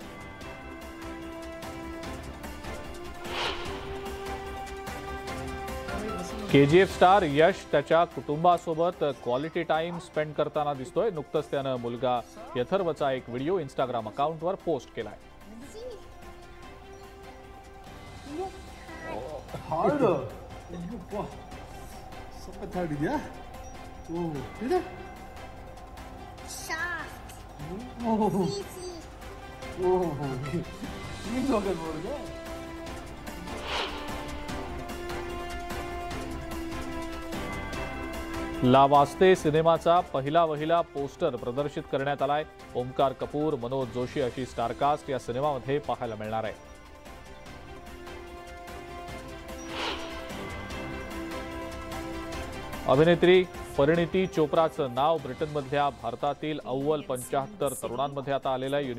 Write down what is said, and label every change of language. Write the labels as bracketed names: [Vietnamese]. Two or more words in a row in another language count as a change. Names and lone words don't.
[Marathi] केजीएफ स्टार यश त्याच्या कुटुंबासोबत [English] quality time spend [Marathi] करताना दिसतोय। नुकतंच त्यानं मुलगा यथर्वचा एक व्हिडिओ इंस्टाग्राम अकाउंटवर पोस्ट केलाय। [English] harder. [Indonesian] Wah, sampai tadi dia. Oh, tidak. [English] Soft. Oh, Easy. [Indonesian] oh, ini juga boleh. [Marathi] ला वास्ते सिनेमाचा पहिला वहिला पोस्टर प्रदर्शित करण्यात आलाय। ओमकार कपूर, मनोज जोशी अशी स्टारकास्ट या सिनेमामध्ये पाहायला मिळणार आहे। अभिनेत्री परिणीती चोप्राचं नाव ब्रिटनमधल्या भारतातील अव्वल 75 तरुणांमध्ये आता आलेलं आहे।